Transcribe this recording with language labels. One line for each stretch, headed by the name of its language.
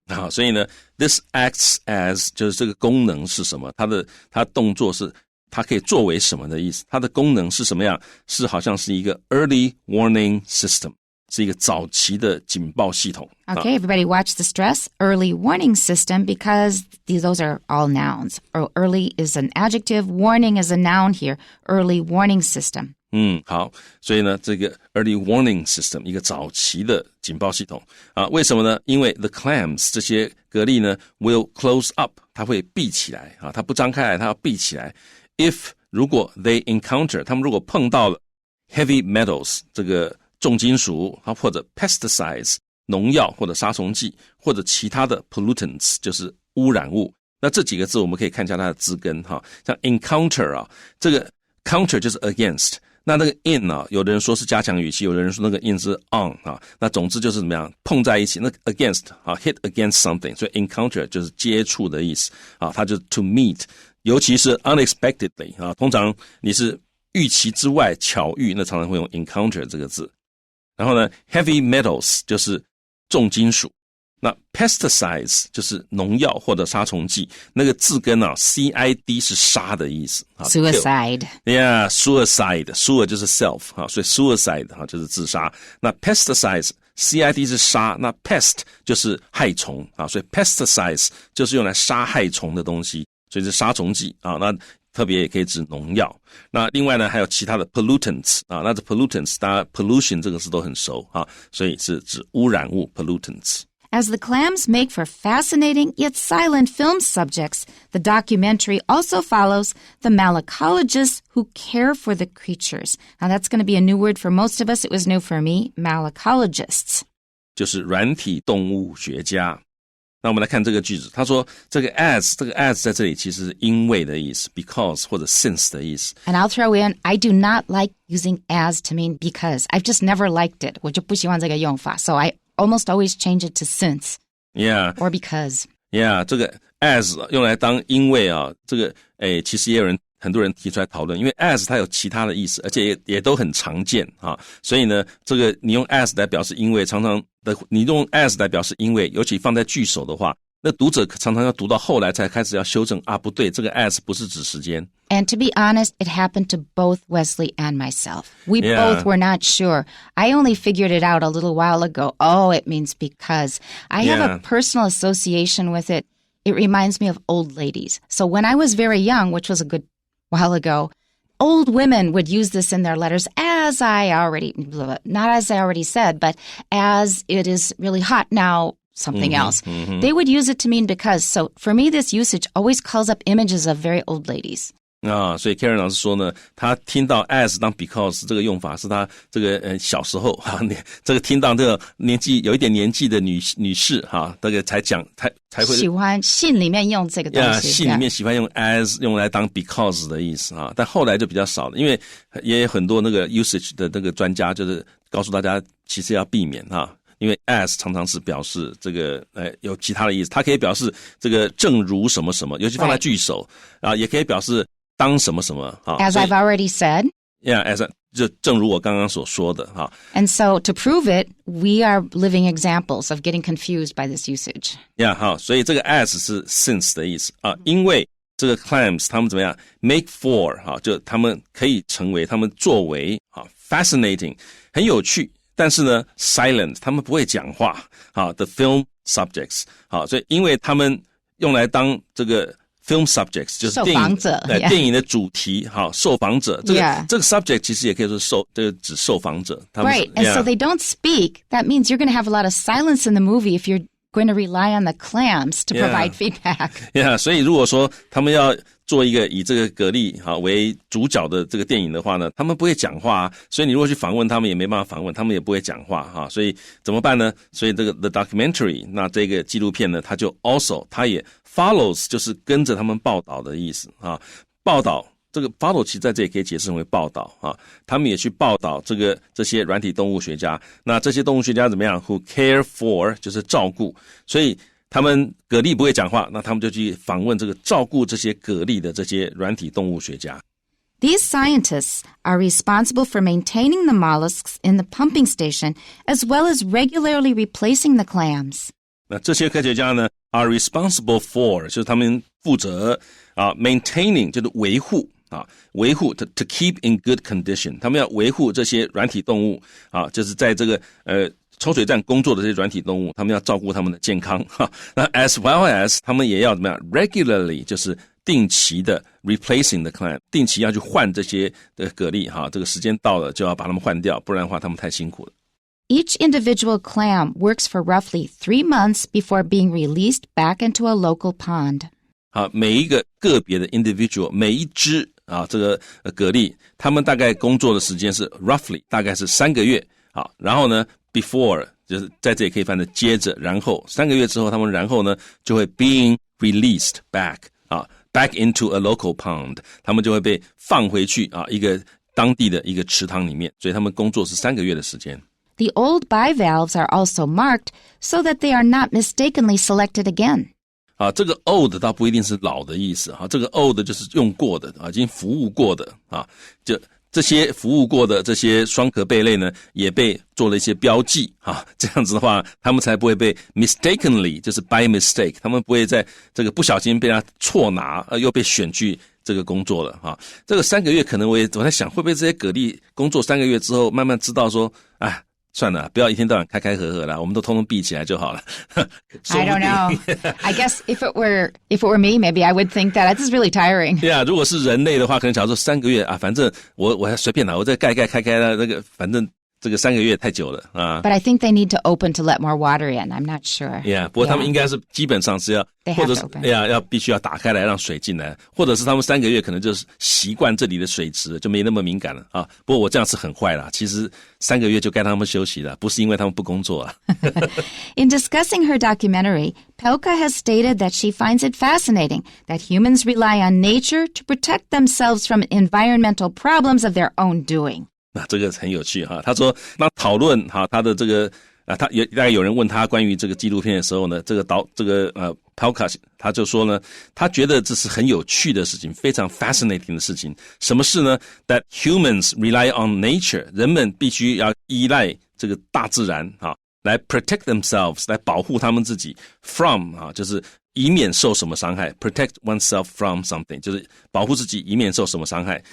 Chinese: 所以呢 ，
English: this acts as
Chinese: 就是这个功能是什么？它动作是它可以作为什么的意思？它的功能是什么样？是好像是一个 early warning system。是一个早期的警报系统。
English: Okay, everybody watch the stress. Early warning system because those are all nouns. Early is an adjective, warning is a noun here. Early warning system.
Chinese: 好，所以呢，这个 early warning system 一个早期的警报系统为什么呢？因为
English: the clams
Chinese: 这些蛤蜊呢
English: will close up，
Chinese: 它会闭起来它不张开来，它要闭起来。 If 如果
English: they encounter
Chinese: 他们如果碰到了
English: heavy metals
Chinese: 这个重金属或者 pesticides 农药或者杀虫剂或者其他的 pollutants 就是污染物。那这几个字我们可以看一下它的字根像 encounter 这个 counter 就是 against， 那个 in 有的人说是加强语气，有的人说那个 in 是 on 那总之就是怎么样碰在一起，那 against
English: hit against something，
Chinese: 所以 encounter 就是接触的意思它就是
English: to meet，
Chinese: 尤其是 unexpectedly 通常你是预期之外巧遇，那常常会用 encounter 这个字。然后呢 heavy metals 就是重金属，那 pesticides 就是农药或者杀虫剂，那个字根CID 是杀的意思
English: Suicide Yeah,
Chinese: suicide 就是 self 所以 suicide 就是自杀。那 pesticides CID 是杀，那 pest 就是害虫所以 pesticides 就是用来杀害虫的东西，所以是杀虫剂那特别也可以指农药。那另外呢还有其他的 pollutants那这 pollutants 大家 pollution 这个字都很熟所以是指污染物 pollutants。
English: As the clams make for fascinating yet silent film subjects, the documentary also follows the Malacologists who care for the creatures. Now that's going to be a new word for most of us. It was new for me, Malacologists.
Chinese: 就是软体动物学家。那我们来看这个句子，他说这个 as 在这里其实是因为的意思 because 或者 since 的意思。
English: And I'll throw in, I do not like using as to mean because. I've just never liked it.
Chinese: 我就不喜欢这个用法
English: So I almost always change it to since Yeah or because. Yeah
Chinese: 这个 as 用来当因为这个其实也有人很多人提出来讨论，因为 as 它有其他的意思，而且也都很常见啊，所以呢，这个你用 as 来表示因为，常常的你用 as 来表示因为，尤其放在句首的话，那读者常常要读到后来才开始要修正啊，不对，这个 as 不是指时间。
English: And to be honest, it happened to both Wesley and myself. We both were not sure. I only figured it out a little while ago. Oh, it means because. I have a personal association with it. It reminds me of old ladies. So when I was very young, which was a good while ago, old women would use this in their letters not as I already said, but as it is really hot now, something else. They would use it to mean because. So for me, this usage always calls up images of very old ladies.
Chinese: 啊，所以 Karen 老师说呢，他听到 as 当 because 这个用法是他这个小时候哈，这个听到这个有一点年纪的女士哈，这个才会喜欢信里面用这个东西，信里面喜欢用 as 用来当 because 的意思啊，但后来就比较少了，因为也有很多那个 usage 的那个专家就是告诉大家，其实要避免哈。因为 as 常常是表示这个有其他的意思，它可以表示这个正如什么什么，尤其放在句首啊，也可以表示当什么什么啊。
English: As I've already said.
Chinese: Yeah, as 就正如我刚刚所说的哈。
English: And so to prove it, we are living examples of getting confused by this usage. Yeah,
Chinese: 好，所以这个 as 是 since 的意思啊，因为这个 clams 他们怎么样
English: make for
Chinese: 哈，就他们可以成为，他们作为啊 fascinating 很有趣。但是呢 silent 他们不会讲话好
English: the film subjects
Chinese: 好，所以因为他们用来当这个 film subjects 就是受访者电影的主题好受访者这个 subject 其实也可以说这个指受访者
English: Right, and so they don't speak. That means you're going to have a lot of silence in the movie if you're going to rely on the clams to provide feedback. Yeah,
Chinese: 所以如果说他们要做一个以这个蛤蜊为主角的这个电影的话呢，他们不会讲话啊，所以你如果去访问他们也没办法访问，他们也不会讲话哈，所以怎么办呢？所以这个
English: the documentary
Chinese: 那这个纪录片呢，它就 also 它也 follows 就是跟着他们报道的意思啊，报道这个 follow 其实在这里可以解释成为报道啊，他们也去报道这些软体动物学家，那这些动物学家怎么样
English: who care for
Chinese: 就是照顾，所以他们蛤蜊不会讲话，那他们就去访问这个照顾这些蛤蜊的这些软体动物学家。
English: These scientists are responsible for maintaining the mollusks in the pumping station as well as regularly replacing the clams.
Chinese: 那这些科学家呢
English: are responsible for
Chinese: 就是他们负责maintaining 就是维护
English: to keep in good condition，
Chinese: 他们要维护这些软体动物就是在这个抽水站工作的这些软体动物，他们要照顾他们的健康那
English: as well as
Chinese: 他们也要怎么样 regularly 就是定期的
English: replacing the clam
Chinese: 定期要去换这些的蛤蜊这个时间到了就要把它们换掉，不然的话他们太辛苦了。
English: Each individual clam works for roughly 3 months before being released back into a local pond.
Chinese: 好，每一个个别的 individual 每一只这个蛤蜊他们大概工作的时间是 roughly 大概是3个月好，然后呢before 就是在这里可以翻的接着然后3个月之后他们然后呢就会
English: being released back into a local pond
Chinese: 他们就会被放回去一个当地的一个池塘里面，所以他们工作是3个月的时间。
English: The old bivalves are also marked so that they are not mistakenly selected again.
Chinese: 这个 old 倒不一定是老的意思这个 old 就是用过的已经服务过的就这些服务过的这些双壳贝类呢，也被做了一些标记这样子的话，他们才不会被 mistakenly 就是
English: by mistake，
Chinese: 他们不会在这个不小心被他错拿又被选去这个工作了这个3个月可能我在想，会不会这些蛤蜊工作3个月之后，慢慢知道说，算了，不要一天到晚开开合合啦，我们都通通闭起来就好了。
English: I don't know. I guess if it were me, maybe I would think that. This is really tiring.
Chinese: Yeah, 如果是人类的话，可能假如说3个月反正我还随便啦，我再盖开了那个，反正这个3个月太久了
English: But I think they need to open to let more water in. I'm not sure. Yeah,
Chinese: 不过他们应该是基本上是要，或者是要必须要打开来让水进来，或者是他们3个月可能就是习惯这里的水质，就没那么敏感了不过我这样是很坏啦，其实3个月就该他们休息了，不是因为他们不工作啊。
English: In discussing her documentary, Pelka has stated that she finds it fascinating that humans rely on nature to protect themselves from environmental problems of their own doing.
Chinese: 那这个很有趣他说当讨论他的这个大概有人问他关于这个纪录片的时候呢，Palka 他就说呢，他觉得这是很有趣的事情，非常 fascinating 的事情。什么事呢？
English: That humans rely on nature，
Chinese: 人们必须要依赖这个大自然来
English: protect themselves，
Chinese: 来保护他们自己 from 就是以免受什么伤害
English: protect oneself from something，
Chinese: 就是保护自己以免受什么伤害。